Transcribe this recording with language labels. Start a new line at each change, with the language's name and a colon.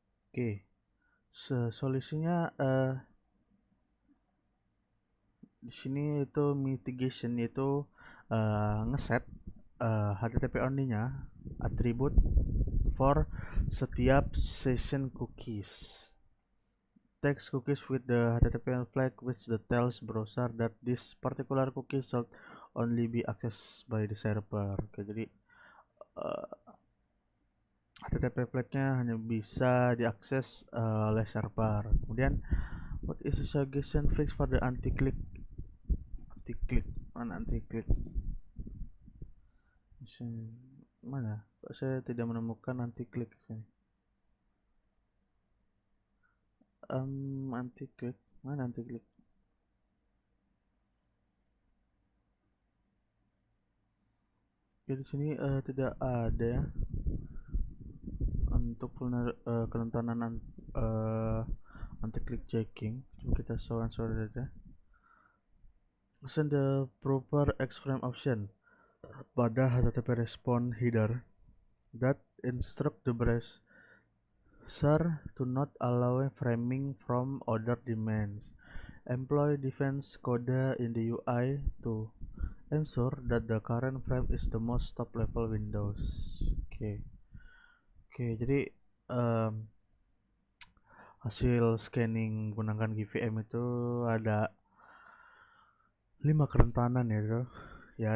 Indonesian: Oke, solusinya di sini itu mitigation, yaitu ngeset HTTP only-nya atribut for setiap session cookies.
English: Text cookies with the HTTP flag which tells browser that this particular cookie should only be accessed by the server.
Indonesian: Oke, jadi HTTP flag-nya hanya bisa diakses oleh server. Kemudian
English: what is the suggestion fix for the anti-click?
Indonesian: Mana anti-click? Mana? Kok saya tidak menemukan anti-click di sini? Anti-click, mana anti-click? Oke, di sini tidak ada ya untuk kerentanan anti-click checking. Coba kita soal saja.
English: Send the proper X-frame option pada HTTP response header that instruct the browser to not allow framing from other domains. Employ defense code in the UI to ensure that the current frame is the most top level Windows.
Indonesian: Oke, jadi hasil scanning menggunakan GVM itu ada 5 kerentanan ya.